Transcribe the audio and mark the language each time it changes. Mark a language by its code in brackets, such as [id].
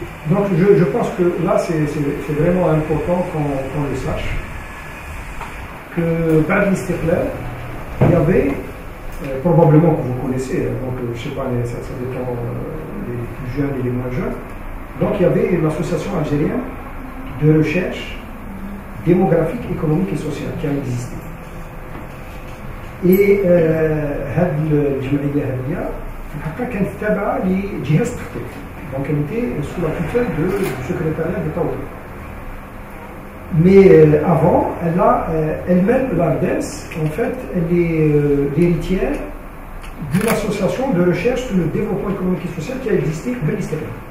[fr] Donc je pense que là c'est vraiment important qu'on le sache, que [ar] بعد الاستقلال, [fr] il y avait, probablement que vous connaissez, donc je ne sais pas, ça dépend les plus jeunes et les moins jeunes, donc il y avait une association algérienne de recherche démographique, économique et sociale qui a existé. Et [ar] هذه الجمعيه هذه في الحقيقه كانت تابعه لجهاز التخطيط، [fr] دونك elle était sous la tutelle du secrétariat d'État. Mais avant, elle a elle-même, l'ARDES, en fait, elle est l'héritière d'une association de recherche sur le développement économique et social qui a existé à Belistéphane.